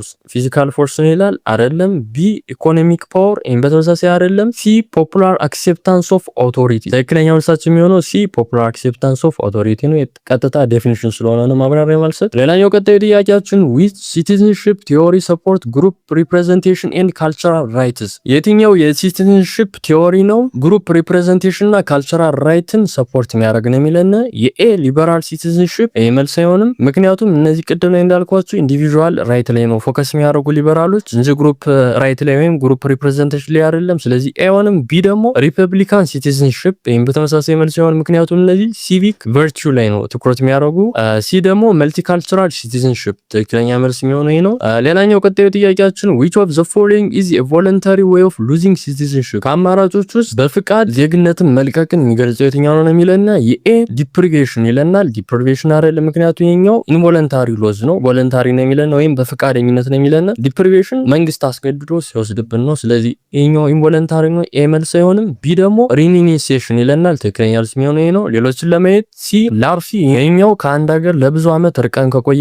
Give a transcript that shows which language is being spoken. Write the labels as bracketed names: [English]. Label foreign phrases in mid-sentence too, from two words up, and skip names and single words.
[Amharic] ፎርስ ነው ይላል አይደለም። ቢ [English] economic power [Amharic] ይሄን በተመሳሳይ አይደለም። ሲ [English] popular acceptance of authority [Amharic] ትክክለኛ መልሳችን የሚሆነው ሲ [English] popular acceptance of authority [Amharic] ነው። ቀጥታ ዴፊኒሽን ስለሆነ ነው ማብራሪያ ማለት። ሌላኛው ቀጣዩ ጥያቄያችን [English] which citizenship theory support group representation and cultural rights [Amharic] የትኛው የሲቲዝንሺፕ ቲዮሪ ነው [English] group representation [Amharic] እና [English] cultural rights [Amharic] ሰፖርት የሚያደርግ ነው የሚለን የኤ [English] liberal citizenship [Amharic] ይሄ መልስ አይሆንም። ምክንያቱም እነዚህ ቅድም ላይ እንዳልኳችሁ [English] individual right [Amharic] ላይ ነው ፎከስ የሚያደርጉ ሊበራሎች እንጂ [English] group right [Amharic] ላይ ወይም ግሩፕ ሪፕሬዘንቴሽን ላይ አይደለም። ስለዚህ ኤ አይሆንም። ቢ ደግሞ [English] republican citizenship [Amharic] ይሄን በተመሳሳይ መልስ አይሆንም። ምክንያቱም እነዚህ [English] civic virtue [Amharic] ላይ ነው ትኩረት የሚያደርጉ። ሲ ደግሞ [English] multicultural citizenship [Amharic] ትክክለኛ መልስ የሚሆነው ይሄ ነው። ሌላኛው ቀጣዩ ጥያቄያችን [English] which of the following is a voluntary way of losing citizenship [Amharic] ከአማራጮች ውስጥ በፍቃድ ዜግነትን መልቀቅን የሚገልጸው የትኛው ነው የሚለና የኤ ዲፕሪቬሽን ይለናል። ዲፕሪቬሽን አይደለም ምክንያቱም ይሄኛው [English] involuntary loss [Amharic] ነው። ቮለንታሪ ነው የሚለና ወይም በፍቃደኝነት ነው የሚለና ዲፕሪቬሽን መንግስት አስገድዶ ሲወስድብን ነው። ስለዚህ ይሄኛው ኢንቮለንታሪ ነው። ኤ መልስ አይሆንም። ቢ ደግሞ ሪኒኒሲዬሽን ይለናል። ትክክለኛ መልስ የሚሆነው ይሄ ነው። ሌሎችን ለማየት ሲ ላርፊ ይሄኛው ከአንድ ሀገር ለብዙ አመት ርቀን ከቆየን በኋላ